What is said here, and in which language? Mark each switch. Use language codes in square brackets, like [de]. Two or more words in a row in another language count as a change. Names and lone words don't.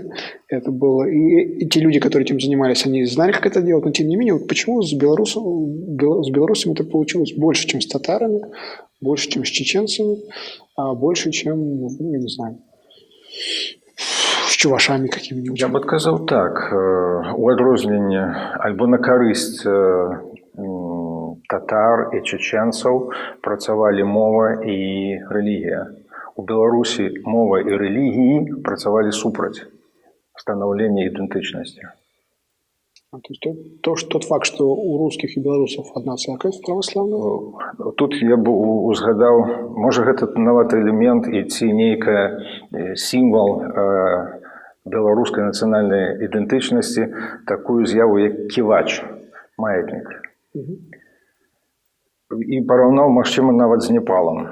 [ru] Это было, и те люди, которые этим занимались, они знали, как это делать, но тем не менее, вот почему с белорусами это получилось больше, чем с татарами, больше, чем с чеченцами, а больше, чем, ну, я не знаю, с чувашами какими-нибудь. [be] Я б адказаў так, у адрозненне альбо на карысць татар і чеченцаў працавалі мова і рэлігія. У Беларусі мова і рэлігіі працавалі супраць станаўлення ідэнтычнасці. [ru] То есть тот факт, что у русских и белорусов одна церковь православная? [be] Тут я б узгадаў, можа гэта нават элемент і ці нейкая сімвал беларускай нацыянальнай ідэнтычнасці, такую з'яву як ківач, маятнік. І параўнаў, магчыма, нават з Непалам.